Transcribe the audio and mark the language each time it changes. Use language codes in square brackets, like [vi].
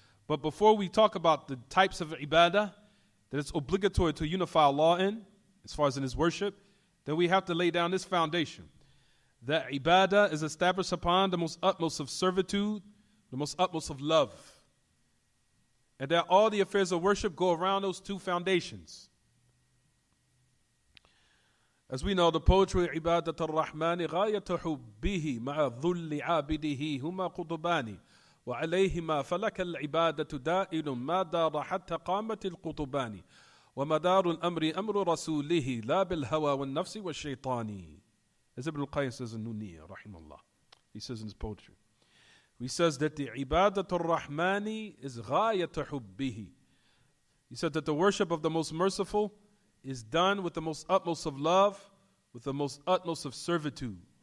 [en] But before we talk about the types of ibadah that it's obligatory to unify Allah in, as far as in His worship, then we have to lay down this foundation. That ibadah is established upon the most utmost of servitude, the most utmost of love. And that all the affairs of worship go around those two foundations. As we know, the poetry [ar] عبادة الرحمن غاية حبه مع ذل عابده هما قطبان وعليهما فلك العبادة دائر ما دار حتى قامت القطبان ومدار الأمر أمر رسوله لا بالهوى والنفس والشيطان. [en] As Ibn al-Qayyim says in Nuniyya, rahimahullah, he says in his poetry. He says that the ibadatul rahmani is ghayat hubbihi. He said that the worship of the most merciful is done with the most utmost of love, with the most utmost of servitude.